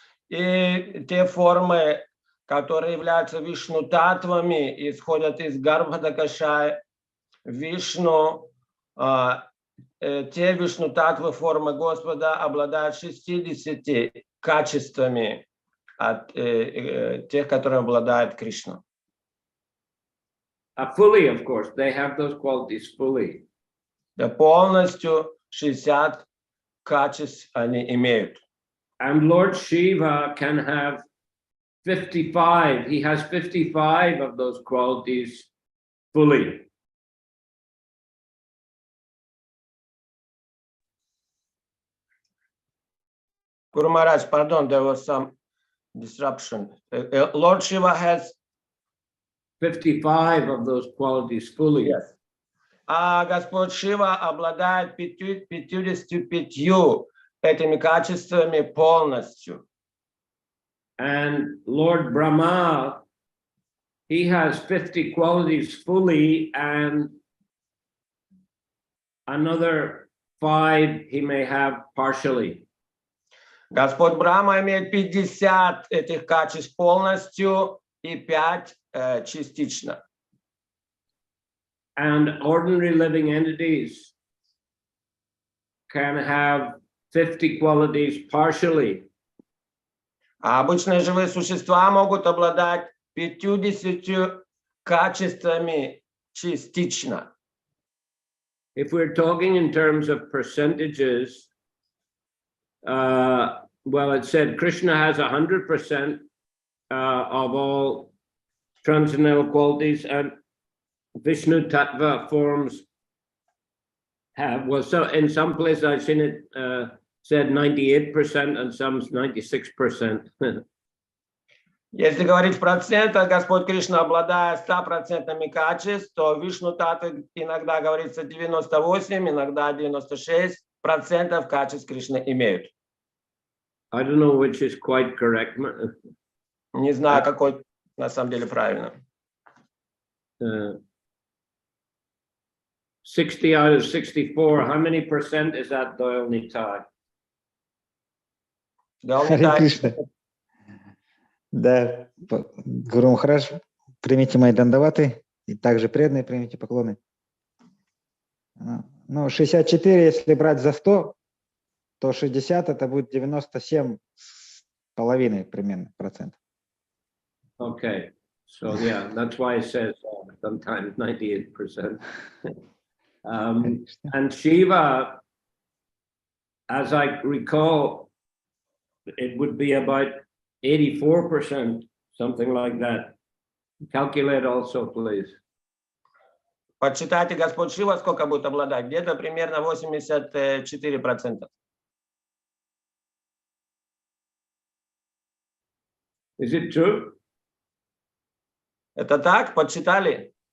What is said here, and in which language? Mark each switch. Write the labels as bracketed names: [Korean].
[Russian] И те формы, которые являются вишну-татвами, исходят из Гарбхадакашая, Вишну. Те вишну-татвы формы Господа обладают 60 качествами от тех, которые обладает Кришна. [English] Fully, of course, they have those qualities fully. [Russian] Да, полностью 60 качеств они имеют. [English] And Lord Shiva can have 55. He has 55 of those qualities fully. Guru Maharaj, pardon, there was some disruption. Lord Shiva has 55 of those qualities fully. Yes. [Russian] А Господь Шива обладает 55 этими качествами полностью. [English] And Lord Brahma, he has 50 qualities fully, and another 5 he may have partially. [Russian] Господь Брахма имеет 50 этих качеств полностью и 5 частично. [English] And ordinary living entities can have 50 qualities partially. [Russian] А обычные живые существа могут обладать 50 качествами частично. [English] If we're talking in terms of percentages, well, it said Krishna has 100% of all transcendental qualities, and Vishnu Tattva forms have, well, so in some places I've seen it said 98% and some 96%. [Russian] Если говорить в процентах, Господь Кришна, обладая 100% качеств, то Вишну Татве иногда говорится 98, иногда 96% качеств Кришны имеют. [English] I don't know which is quite correct. [Russian] Не знаю, какой на самом деле правильно. [English] 60 out of 64, how many percent is that, Doyle Nitai? [Russian] Харе Кришна. Да, Гуру Махарадж, примите мои дандаваты, и также преданные примите поклоны. Ну, 64, если брать за 100, то 60 это будет 97,5 примерно процентов. [English] Okay, so yeah, that's why it says sometimes 98%. And Shiva, as I recall, it would be about 84%, something like that. Calculate also, please. [Russian] Подсчитайте, Господь Шива сколько будет обладать? Где-то примерно 84%. [English] Is it true? [Russian] Это так? Подсчитали?